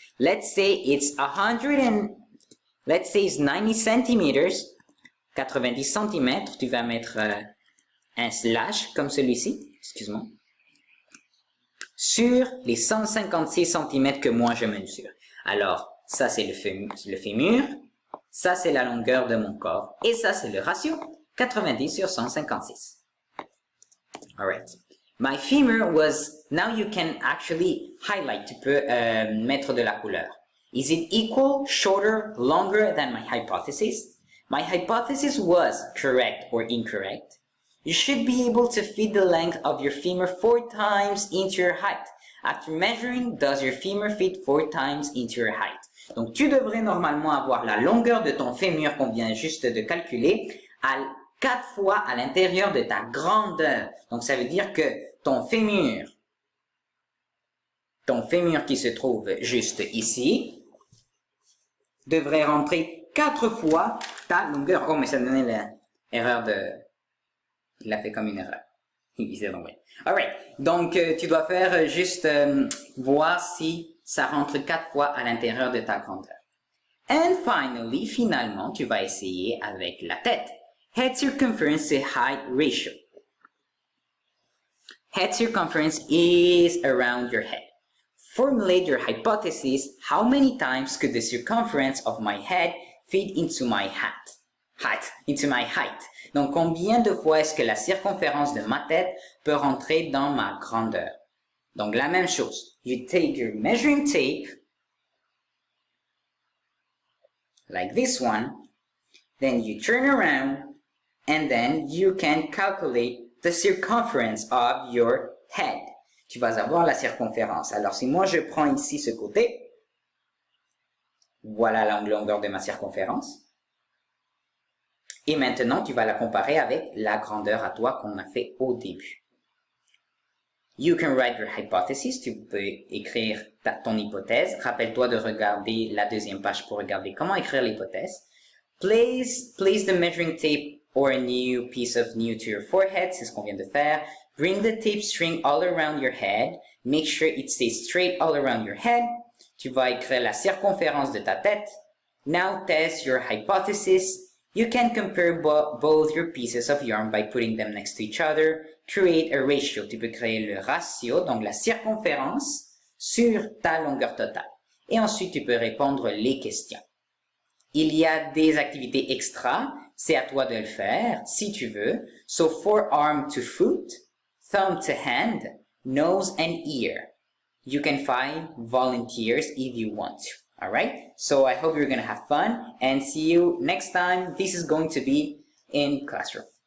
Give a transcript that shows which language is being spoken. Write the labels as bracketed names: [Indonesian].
[English] Let's say it's 90 centimeters. [French] 90 cm, tu vas mettre un slash comme celui-ci, excuse-moi, sur les 156 cm que moi je mesure. Alors, ça c'est le fémur, ça c'est la longueur de mon corps, et ça c'est le ratio, 90 sur 156. [English] Alright. My femur was, now you can actually highlight, [French] tu peux mettre de la couleur. [English] Is it equal, shorter, longer than my hypothesis? My hypothesis was correct or incorrect. You should be able to fit the length of your femur 4 times into your height. After measuring, does your femur fit 4 times into your height? [French] Donc, tu devrais normalement avoir la longueur de ton fémur qu'on vient juste de calculer à 4 fois à l'intérieur de ta grandeur. Donc, ça veut dire que ton fémur qui se trouve juste ici, devrait rentrer 4 fois ta longueur. Oh, mais ça me donnait l'erreur de... Il a fait comme une erreur. Il s'est envoyé. Alright. Donc, tu dois faire juste voir si ça rentre 4 fois à l'intérieur de ta grandeur. [English] And finally, [French] finalement, tu vas essayer avec la tête. [English] Head circumference to height ratio. Head circumference is around your head. Formulate your hypothesis. How many times could the circumference of my head fit into my into my height. [French] Donc, combien de fois est-ce que la circonférence de ma tête peut rentrer dans ma grandeur? Donc, la même chose. [English] You take your measuring tape, like this one, then you turn around, and then you can calculate the circumference of your head. [French] Tu vas avoir la circonférence. Alors, si moi je prends ici ce côté, voilà la longueur de ma circonférence. Et maintenant, tu vas la comparer avec la grandeur à toi qu'on a fait au début. [English] You can write your hypothesis. [French] Tu peux écrire ton hypothèse. Rappelle-toi de regarder la deuxième page pour regarder comment écrire l'hypothèse. [English] Place the measuring tape or a new piece of new to your forehead, [French] c'est ce qu'on vient de faire. [English] Bring the tape string all around your head. Make sure it stays straight all around your head. [French] Tu vas écrire la circonférence de ta tête. [English] Now test your hypothesis. You can compare both your pieces of yarn by putting them next to each other. Create a ratio. [French] Tu peux créer le ratio, donc la circonférence, sur ta longueur totale. Et ensuite, tu peux répondre les questions. Il y a des activités extra. C'est à toi de le faire, si tu veux. [English] So, forearm to foot, thumb to hand, nose and ear. You can find volunteers if you want to. Alright? So I hope you're going to have fun and see you next time. This is going to be in classroom.